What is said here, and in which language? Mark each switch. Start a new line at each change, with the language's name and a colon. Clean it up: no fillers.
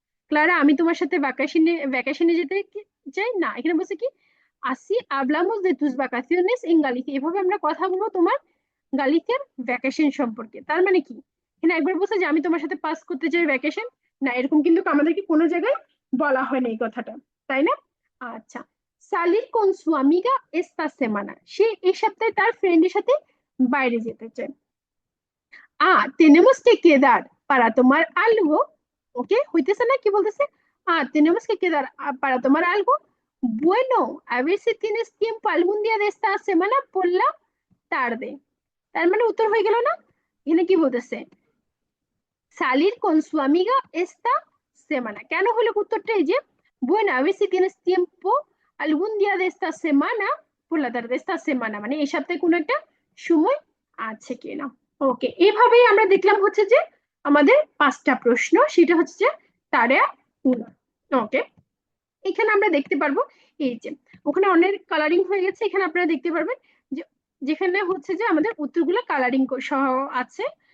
Bangla: Clara আমি তোমার সাথে ভ্যাকেশনে যেতে চাই না, এখানে বলছে কি আসি
Spanish: hablamos de tus vacaciones en Galicia,
Bangla: এভাবে আমরা কথা বলবো তোমার গালিসিয়ার ভ্যাকেশন সম্পর্কে। তার মানে কি এখানে একবার বলছে যে আমি তোমার সাথে পাস করতে চাই ভ্যাকেশন, না এরকম কিন্তু আমাদেরকে কোনো জায়গায় বলা হয় না এই কথাটা, তাই না? আচ্ছা, সালির কোন সু আমিগা এস্তা সেমানা, সে এই সপ্তাহে তার ফ্রেন্ডের সাথে বাইরে যেতে চায়।
Spanish: tenemos que quedar para tomar algo,
Bangla: ওকে হইতেছে না, কি বলতেছে?
Spanish: tenemos que quedar para tomar algo, bueno, a ver si tienes tiempo algún día de esta semana por la tarde।
Bangla: তার মানে উত্তর হয়ে গেল না? এখানে কি বলতেছে?
Spanish: salir con su amiga esta semana,
Bangla: কেন হলো উত্তরটা এই যে
Spanish: bueno, a ver si tienes tiempo algún día de esta semana por la tarde, esta semana
Bangla: মানে এই সপ্তাহে কোনো একটা সময় আছে কিনা। ওকে, এভাবেই আমরা দেখলাম হচ্ছে যে আমাদের 5টা প্রশ্ন, সেটা হচ্ছে যে তারেয়া উনো। ওকে, এখানে আমরা দেখতে পারবো এই যে ওখানে অনেক কালারিং হয়ে গেছে, এখানে আপনারা দেখতে পারবেন যে যেখানে হচ্ছে যে আমাদের উত্তরগুলো কালারিং সহ আছে।